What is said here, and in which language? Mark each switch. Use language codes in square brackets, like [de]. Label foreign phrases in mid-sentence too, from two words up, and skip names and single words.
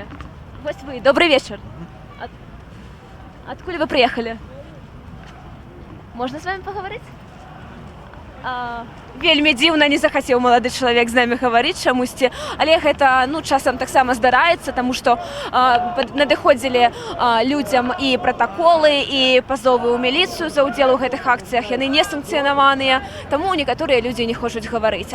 [be] Вось вы. [ru] Добрый вечер. Откуда вы приехали? Можно с вами поговорить? [be] Вельмі дзіўна, не захацеў малады чалавек з намі гаварыць чамусьці, але гэта часам таксама здараецца, таму што надыходзілі людзям і пратаколы, і пазовы ў міліцыю за ўдзел у гэтых акцыях, яны не санкцыянаваныя, таму некаторыя людзі не хочуць гаварыць.